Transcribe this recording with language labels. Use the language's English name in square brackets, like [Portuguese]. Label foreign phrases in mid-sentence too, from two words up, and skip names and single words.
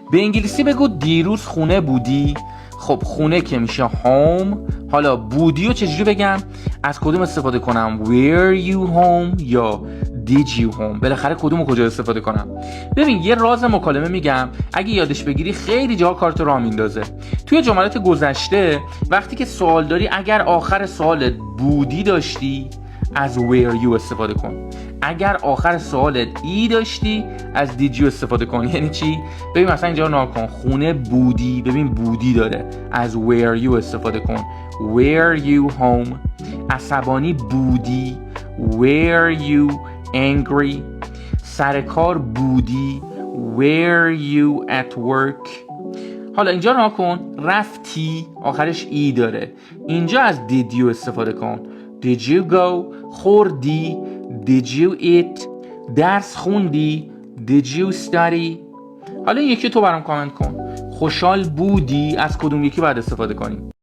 [Persian] به انگلیسی بگو دیروز خونه بودی. خب خونه که میشه home. حالا بودی رو چجوری بگم؟ از کدوم استفاده کنم؟ [English] were you home یا did you home؟ [Persian] بالاخره کدوم رو کجا استفاده کنم؟ ببین یه راز مکالمه میگم، اگه یادش بگیری خیلی جا کارت راه میندازه. توی جملات گذشته وقتی که سوال داری، اگر آخر سوالت بودی داشتی از [English] were you [Persian] استفاده کن. اگر آخر سوالت ای داشتی از [English] did you [Persian] استفاده کن. یعنی چی؟ ببین مثلا اینجا رو نگاه کن، خونه بودی، ببین بودی داره، از [English] were you [Persian] استفاده کن. [English] were you home؟ [Persian] عصبانی بودی، [English] were you angry؟ [Persian] سر کار بودی، [English] were you at work؟ [Persian] حالا اینجا رو نگاه کن، رفتی آخرش ای داره، اینجا از [English] did you [Persian] استفاده کن. [English] did you go؟ خوردی، did you eat؟ [Persian] درس خوندی، [English] did you study؟ [Persian] حالا این یکی تو برام کامنت کن، خوشحال بودی از کدوم یکی باید استفاده کنیم؟